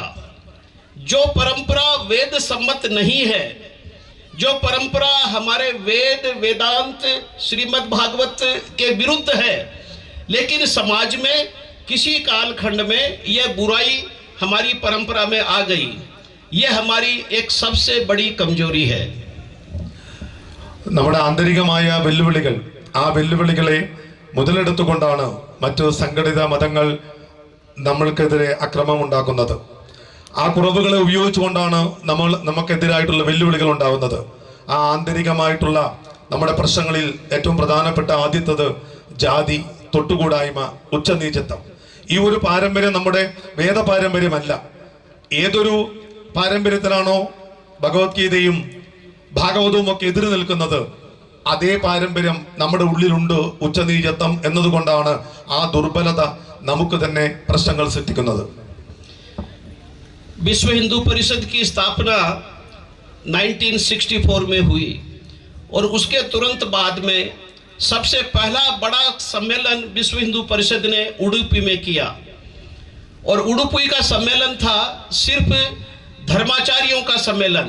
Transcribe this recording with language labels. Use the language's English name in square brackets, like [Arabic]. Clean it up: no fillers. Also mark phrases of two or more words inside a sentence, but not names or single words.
[Hindi] जो परंपरा वेद सम्मत नहीं है, जो परंपरा हमारे वेद, वेदांत, श्रीमद् भागवत के विरुद्ध है, लेकिन समाज में किसी कालखंड में यह बुराई हमारी परंपरा में आ गई. यह हमारी एक सबसे बड़ी कमजोरी है. [Malayalam] നമ്മുടെ ആന്തരികമായ വെല്ലുവിളികൾ, ആ വെല്ലുവിളികളെ മുതലെടുത്തുകൊണ്ടാണ് മറ്റു സംഘടിത മതങ്ങൾ നമ്മൾക്കെതിരെ അക്രമം ഉണ്ടാക്കുന്നത്. ആ കുറവുകളെ ഉപയോഗിച്ചുകൊണ്ടാണ് നമുക്കെതിരായിട്ടുള്ള വെല്ലുവിളികൾ ഉണ്ടാകുന്നത്. ആ ആന്തരികമായിട്ടുള്ള നമ്മുടെ പ്രശ്നങ്ങളിൽ ഏറ്റവും പ്രധാനപ്പെട്ട ആദ്യത്തത് ജാതി, തൊട്ടുകൂടായ്മ, ഉച്ചനീചത്വം. ഈ ഒരു പാരമ്പര്യം നമ്മുടെ വേദ പാരമ്പര്യമല്ല. ഏതൊരു പാരമ്പര്യത്തിലാണോ ഭഗവത്ഗീതയും ഭാഗവതവും ഒക്കെ എതിര് നിൽക്കുന്നത്, അതേ പാരമ്പര്യം നമ്മുടെ ഉള്ളിലുണ്ട്. ഉച്ചനീചത്വം എന്നതുകൊണ്ടാണ് ആ ദുർബലത നമുക്ക് തന്നെ പ്രശ്നങ്ങൾ സൃഷ്ടിക്കുന്നത്. [Hindi] विश्व हिंदू परिषद की स्थापना 1964 में हुई और उसके तुरंत बाद में सबसे पहला बड़ा सम्मेलन विश्व हिंदू परिषद ने उडुपी में किया. और उडुपी का सम्मेलन था सिर्फ धर्माचार्यों का सम्मेलन.